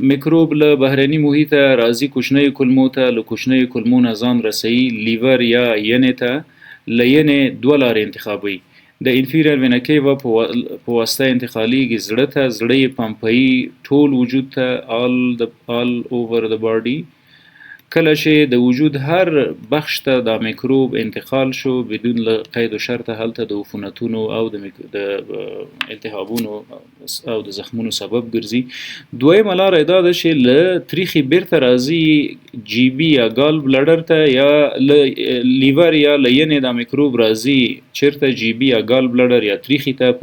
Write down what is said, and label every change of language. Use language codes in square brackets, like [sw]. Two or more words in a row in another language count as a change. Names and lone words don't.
[ps] میکروب له بهرني محیطه راځي کوچنۍ کولمو ته، له کوچنۍ کولمو نه ځان رسوي لیور یا ینې ته، له ینې دوه لارې انتخابوي. د [en] inferior vena cava [ps] په واسطه انتقالیږي زړه ته، زړه یې پمپوي ټول وجود ته، [en] all over the body. [ps] کله چې د وجود هر بخش ته دا میکروب انتقال شو بدون له قید و شرط، هلته د عفونتونو او د التهابونو او د زخمونو سبب ګرځي. دویمه لاره دا ده چې له تریخي بیرته راځي جی بي یا [en] gall bladder [ps] ته، یا له لیور یا له ینې دا میکروب راځي چیرته جی بي یا [en] gall bladder [ps] یا تریخي ته.